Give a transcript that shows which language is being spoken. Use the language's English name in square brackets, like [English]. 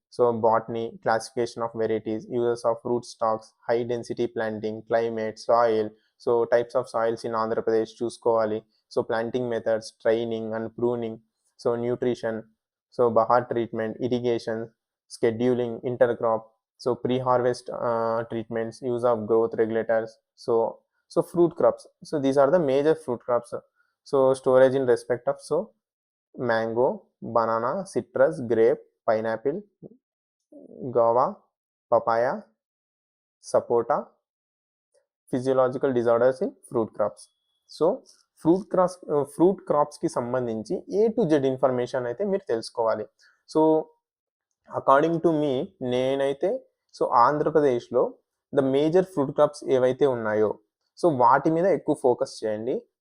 [English] so botany, classification of varieties, uses of fruit stocks, high density planting, climate, soil, so types of soils in Andhra Pradesh [Telugu] చూసుకోవాలి. [English] So planting methods, training and pruning, so nutrition, so bahar treatment, irrigation, scheduling, intercrop, so pre harvest treatments, use of growth regulators. So fruit crops, so these are the major fruit crops. So storage in respect of so mango, banana, citrus, grape, pineapple, guava, papaya, sapota, physiological disorders in fruit crops. [Telugu] So fruit క్రాప్స్కి సంబంధించి A to Z information అయితే మీరు తెలుసుకోవాలి. So [English] according to మీ [Telugu] నేనైతే so ఆంధ్రప్రదేశ్లో the major fruit crops ఏవైతే ఉన్నాయో so వాటి మీద ఎక్కువ ఫోకస్ చేయండి.